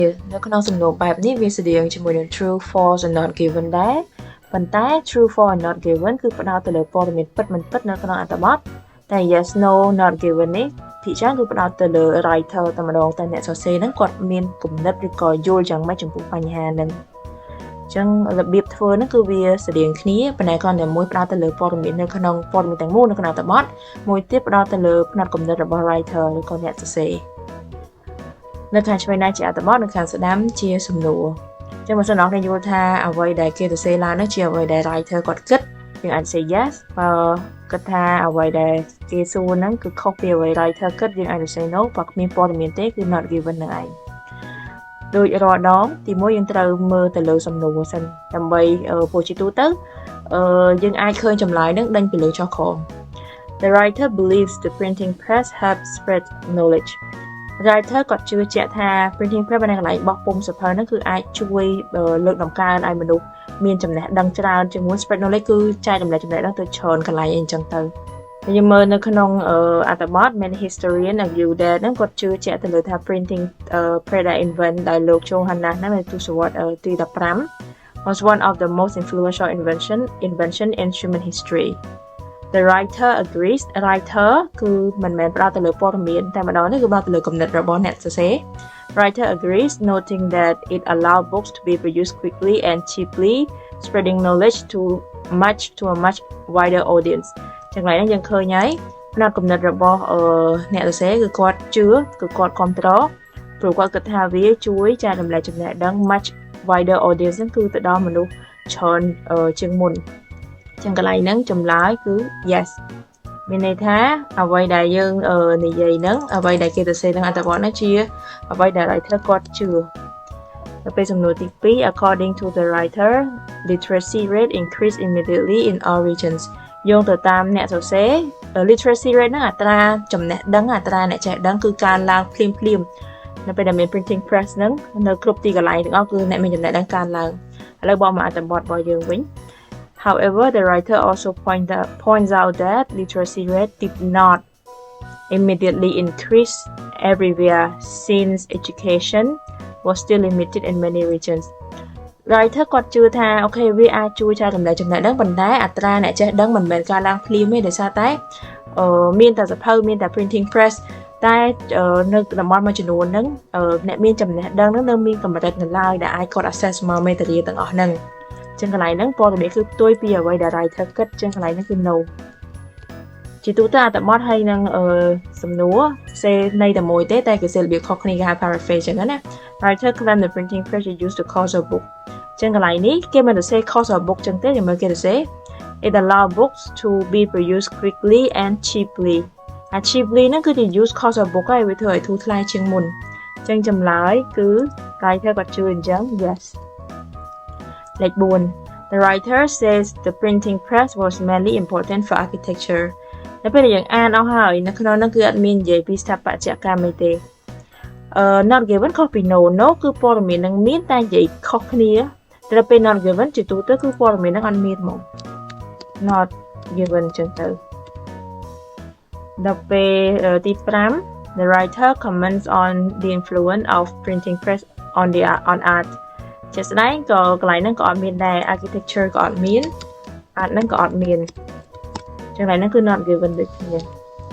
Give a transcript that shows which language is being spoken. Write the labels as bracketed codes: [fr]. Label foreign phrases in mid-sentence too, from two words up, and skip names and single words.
[km] នៅក្នុងសំណួរបែបនេះវាស្តៀងជាមួយនឹង [en] true false and not given [km] ដែរប៉ុន្តែ [en] true false and not given [km] គឺផ្ដោតទៅលើព័ត៌មានពិតមិនពិតនៅក្នុងអត្ថបទតែ [en] yes no not given [km] នេះភាគច្រើនគឺផ្ដោតទៅលើ writer តែម្ដងតែអ្នកសរសេរហ្នឹងគាត់មានគំនិតឬក៏យល់យ៉ាងម៉េចចំពោះបញ្ហាហ្នឹងអញ្ចឹងរបៀបធ្វើហ្នឹងគឺវាស្តៀងគ្នាប៉ុន្តែគ្រាន់តែមួយផ្ដោតទៅលើព័ត៌ មាននៅក្នុងព័ត៌មានទាំងមូលនៅក្នុងអត្ថបទមួយទៀតផ្ដោតទៅលើផ្នត់គំនិតរបស់ writer ឬក៏អ្នកសរសេរនៅខាងឆ្វេងដៃជាអត្ថបទនៅខាងស្ដាំជាសំណួរអញ្ចឹងបើសិនអ្នកយល់ថាអ្វីដែលគេសរសេរឡើងនោះជាអ្វីដែល writer គាត់គិតយើងអាច [en] say yes [km] បើគិ តថាអ្វីដែលគេសួរហ្នឹងគឺខុសពីអ្វី writer គិតយើងអាច [en] say no [km] បើគ្មានព័ត៌មានទេគឺ [en] not given [km] ហ្នឹងឯងដូចរាល់ដងទីមួយយើងត្រូវមើលទៅលើសំណួរសិនដើម្បីពោលជា ទូទៅយើងអាចឃើញចម្លើយហ្នឹងដេញពីលើចុះក្រោម [en] The writer believes the printing press helps spread knowledge [km] writer គាត់ជឿជាក់ថា [en] printing press [km] នៅកន្លែងបោះពុម្ពសៀវភៅហ្នឹងគឺអាចជួយ លើកតម្កើងឲ្យមនុស្សមានចំណេះដឹងច្រើនជាមួយ [en] spread knowledge [km] គឺចែករំលែកចំណេះដឹងទៅច្រើនកន្លែងអីចឹងទៅយើងមើល [en] នៅក្នុងអត្ថបទ Many historian argue that [km] ហ្នឹងគាត់ជឿជាក់ទៅលើថា [en] printing press invent [km] ដោយលោក Johannes ហ្នឹងនៅទសវត្សរ៍ទី15 [en] was one of the most influential invention in human history The writer agrees [km] writer គឺមិនមែនផ្ដោតទៅលើព័ត៌មានតែម្ដងនេះគឺផ្ដោតទៅលើគំនិតរបស់អ្នកសរសេរ [en] Writer agrees noting that it allows books to be produced quickly and cheaply spreading knowledge to a much wider audience [km] ចឹងឡើយនេះយើងឃើញហើយផ្នត់គំនិតរបស់អ្នកសរសេរគឺគាត់ជឿគឺគាត់គ្រប់គ្រងព្រោះគាត់គិតថាវាជួយចែករំលែកចំណេះដឹង [en] much wider audience [km] ហ្នឹងគឺទៅដល់មនុស្សច្រើន ជាងមុនចឹងកន្លែងហ្នឹងចម្លើយគឺ yes មានន័យថាអ្វីដែលយើងនិយាយហ្នឹងអ្វីដែលគេសរសេរក្នុងអត្ថបទហ្នឹងជាអ្វីដែល writer គាត់ជឿទៅពេលសំណួរទី2 [en] according to the writer literacy rate increased immediately in all regions [km] យោងទៅតាមអ្នក សរសេរ [en] literacy rate [km] ហ្នឹងអត្រាចំណេះដឹងអត្រាអ្នកចេះដឹងគឺកើនឡើងភ្លាមនៅពេលដែលមាន [en] printing press [km] ហ្នឹងនៅគ្រប់ទីកន្លែងទាំងអស់គឺអ្នកមានចំណេះដឹងកើនឡើងឥឡូវបកមកអត្ថបទរបស់យើងវិញ [en] However, the writer also points out that literacy rate did not immediately increase everywhere since education was still limited in many regions. [km] Writer គាត់ជឿថាអូខេវាអាចជួយចែករំលែកចំណេះដឹងប៉ុន្តែអត្រាអ្នកចេះដឹងមិនមែនកើនឡើងភ្លាមទេដោយសារតែមានតែសភៅមានតែ [en] printing press [km] តែនៅតំបន់មួយចំនួនហ្នឹងអ្នកមានចំណេះដឹងហ្នឹងនៅមាន កម្រិតនៅឡើយដែលអាចគាត់ access មកមេតារាទាំងអស់ហ្នឹងចឹងកន្លែងហ្នឹងព័ត៌មានគឺផ្ទុយពីអ្វីដែល writer គិតចឹងកន្លែងហ្នឹងគឺ no ជាទូទៅអត្ថបទហើយនឹង សំណួរសេនៃតែមួយទេតែគេសេរបៀបខុសគ្នាគេហៅ paraphrase ចឹងណា [en] writer claim the printing press is used to cause a [km] book ចឹងកន្លែងនេះគេមិនទៅសេ [en] cause a book [km] ចឹងទេយើងមើលគេទៅសេ [en] it allow books to be produced quickly and cheaply cheaply [km] ហ្នឹងគឺជា [en] use cause a book [km] ហើយវាធ្វើឲ្យធូរថ្លៃជាងមុនចឹងចម្លើយគឺ writer គាត់ជឿអញ្ចឹង yesលេខ4 [en] The writer says the printing press was mainly important for architecture [km] នៅពេលដែលយើងអានអស់ហើយនៅក្នុងនោះគឺអត់មាននិយាយពីស្ថាបត្យកម្មអីទេ [en] not given [km] ខុសពី no គឺព័ត៌មាននឹងមានតែនិយាយខុសគ្នាតែពេល [en] not given [km] ជាទូទៅគឺព័ត៌មាននឹងអត់មានហ្មង [en] not given [km] ចឹងទៅដល់ពេលទី5 [en] The writer comments on the influence of printing press on art [km] ជាស្ដែងក៏កន្លែងហ្នឹងក៏អត់មានដែរ architecture ក៏អត់មាន art ហ្នឹងក៏អត់មានចឹងកន្លែងហ្នឹងគឺ [en] not given [km] ដូចគ្នា